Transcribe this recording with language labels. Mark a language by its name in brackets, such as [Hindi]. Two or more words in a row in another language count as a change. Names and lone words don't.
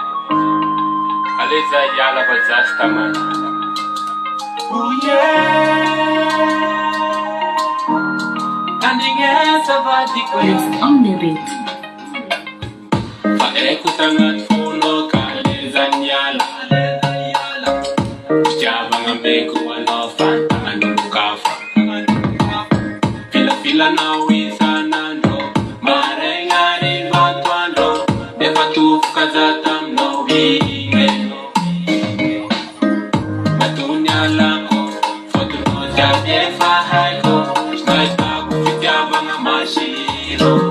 [Malagasy] Ale za hiala fa zasy tamany. [English] Miss on the beat. [Malagasy] Fa eko tagnaty fono ka le za niala. Fitiavana ambeko anao fantagnan'olo kafa. Filafila na isan'andro maraigna hariva atoandro efa tofoka za taminao igny matony alako fôtonao jiaby efa haiko sy nahitako fitiavagna masiro